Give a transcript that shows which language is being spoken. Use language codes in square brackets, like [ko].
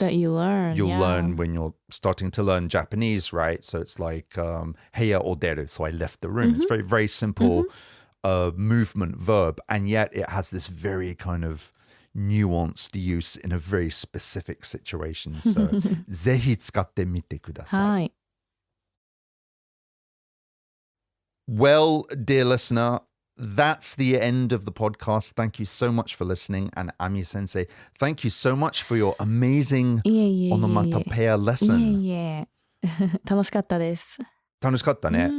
[en] that you learn. You'll learn when you're starting to learn Japanese, right? So it's like [ja] heya o deru. [en] So I left the room. It's very, very simple movement verb, and yet it has this very kind of nuanced use in a very specific situation. [ja] So ぜひ使ってみてください。はい。 [en] Well, dear listener, that's the end of the podcast. Thank you so much for listening. And Ami Sensei, thank you so much for your amazing [ja] いえいえいえいえ。 [en] onomatopoeia lesson. [ja] いえいえ。楽しかったです。楽しかったね。